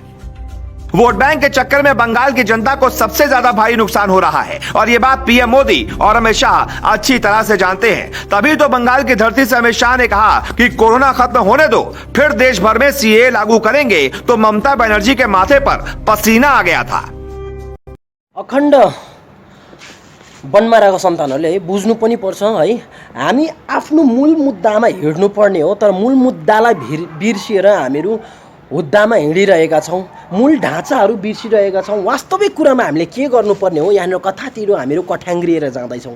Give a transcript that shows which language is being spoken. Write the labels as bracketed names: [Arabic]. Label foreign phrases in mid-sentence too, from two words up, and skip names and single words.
[Hindi] वोट बैंक के चक्कर में बंगाल की जनता को सबसे ज्यादा भारी नुकसान हो रहा है और ये बात पीएम मोदी और अमित शाह अच्छी तरह से जानते हैं। तभी तो बंगाल की धरती से अमित शाह ने कहा कि कोरोना खत्म होने दो, फिर देश भर में सीए लागू करेंगे। तो ममता बनर्जी के माथे पर पसीना आ गया था। [Nepali] अखण्ड वनमा रहेको सन्तानहरूले बुझ्नु पनि पर्छ है, हामी आफ्नो मूल मुद्दामा हिँड्नु पर्ने हो, तर मूल मुद्दालाई बिर्सिएर हामीहरू हुद्दामा हिँडिरहेका छौँ, मूल ढाँचाहरू बिर्सिरहेका छौँ। वास्तविक कुरामा हामीले के गर्नुपर्ने हो, यहाँनिर कथातिर हामीहरू कठ्याङ्ग्रिएर जाँदैछौँ।